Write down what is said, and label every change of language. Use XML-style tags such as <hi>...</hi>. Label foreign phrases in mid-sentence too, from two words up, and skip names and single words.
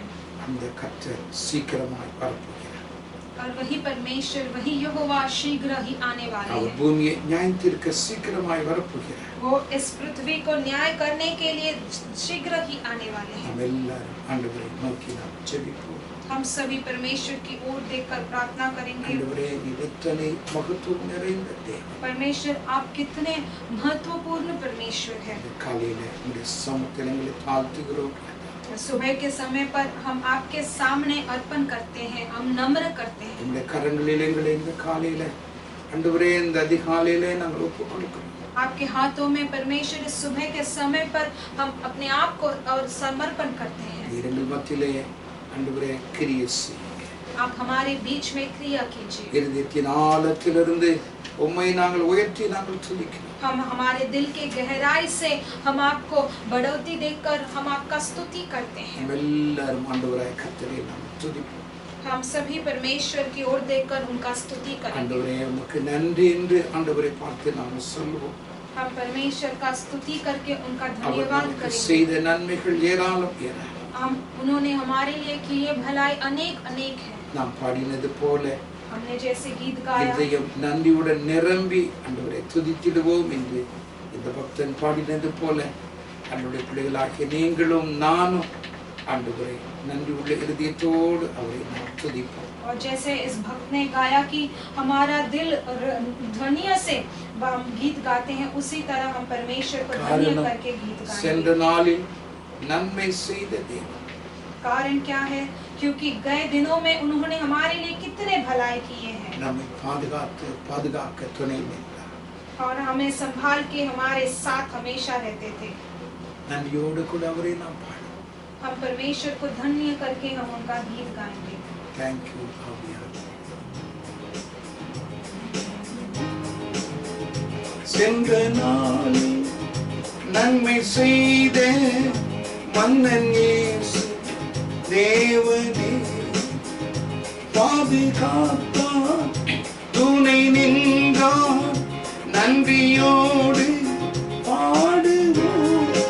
<ta>அந்த கர்த்தர் சீக்கிரமாய் வரப்போகிறார்.</ta> <hi>और वही परमेश्वर, वही यहोवा शीघ्र ही आने वाले</hi> <ta>அவர்</ta> <hi>हैं।</hi> <ta>பூமியை நியாயத்திற்கு சீக்கிரமாய் வரப்போகிறார்.</ta> <hi>वो इस पृथ्वी को न्याय करने के लिए शीघ्र ही आने वाले हैं।</hi> <ta>நாம் எல்லாரும் ஆண்டவரை நோக்கி நாம் ஜெபிப்போம்.</ta> <hi>हम सभी परमेश्वर की ओर देखकर प्रार्थना करेंगे।</hi> <ta>ஆண்டவரே, நீர் எத்தனை மகத்துவம் நிறைந்த தேவன்.</ta> <hi>परमेश्वर, आप कितने महत्वपूर्ण परमेश्वर हैं।</hi> <ta>இந்த காலையிலே உம்முடைய சமூகத்தில் எங்களை தாழ்த்துகிறோம்.</ta> <hi>सुबह के समय पर हम आपके सामने अर्पण करते हैं, हम नम्र करते हैं।</hi> <ta>உம்முடைய கரங்களில் எங்களை இந்த காலையிலே ஆண்டவரே, இந்த அதிகாலையிலே நாங்கள் ஒப்புக் கொடுக்கிறோம்.</ta> <hi>आपके हाथों में परमेश्वर इस सुबह के समय पर हम अपने आप को और समर्पण करते हैं।</hi> <ta>நீர் எங்கள் மத்தியிலே ஆண்டவரே கிரியை செய்யுங்க.</ta> <hi>आप हमारे बीच में क्रिया कीजिए।</hi> <ta>இருதயத்தின் ஆழத்திலிருந்து உம்மை நாங்கள் உயர்த்தி நாங்கள் துதிக்கிறோம்.</ta> <hi>हम हमारे दिल के गहराई से हम आपको बढ़ोतरी देकर हम आपका स्तुति करते हैं।</hi> <ta>நாம் எல்லாரும் ஆண்டவராய் கர்த்தரை நாம் துதிப்போம்.</ta> <hi>हम सभी परमेश्वर की ओर देखकर उनका स्तुति करेंगे।</hi> <ta>ஆண்டவரே, உமக்கு நன்றி என்று ஆண்டவரை பார்த்து நாம் சொல்லுவோம்.</ta> <hi>हम परमेश्वर का स्तुति करके उनका</hi> <ta>அவர்</ta> <hi>धन्यवाद</hi> <ta>நமக்கு</ta> <hi>करेंगे।</hi> <ta>செய்த நன்மைகள் ஏராளம் ஏராளம்.</ta> <hi>उन्होंने हमारे लिए किए भलाई अनेक अनेक है।</hi> <ta>நாம் பாடினது போல</ta> <hi>हमने जैसे गीत गाया,</hi> <ta>இதயம் நன்றியுடன் நிரம்பி ஆண்டவரை துதித்திடுவோம் என்று இந்த பக்தன் பாடினது போல ஆண்டவருடைய பிள்ளைகளாகிய நீங்களும் நானும் ஆண்டவரை நன்றி உள்ள இருதயத்தோடு அவரை நாம் துதிப்போம்.</ta> <hi>और जैसे इस भक्त ने गाया कि हमारा दिल ध्वनिया से हम गीत गाते हैं, उसी तरह हम परमेश्वर को धन्य करके गीत</hi> <ta>சென்ற</ta> <hi>गाएंगे।</hi> <ta>நாளில் நன்மை செய்த தேவன்.</ta> <hi>कारण क्या है? क्योंकि गए दिनों में उन्होंने हमारे लिए कितने भलाई किए हैं</hi> <ta>நம்மை பாதுகாக்க துணை நின்றார்.</ta> <hi>और हमें संभाल के हमारे साथ हमेशा रहते थे।</hi> <ta>நன்றியோடு கூட அவரை நாம் பாடுவோம்.</ta> <hi>हम परमेश्वर को धन्य करके हम उनका गीत गाएंगे।</hi> <en>Thank you,</en> <ta>ஆவியானவரே. சென்ற நாளில் நன்மை செய்த மன்னன் இயேசு தேவனே, பாதுகாத்தார், துணை நின்றார், நன்றியோடு பாடுவோம்.</ta>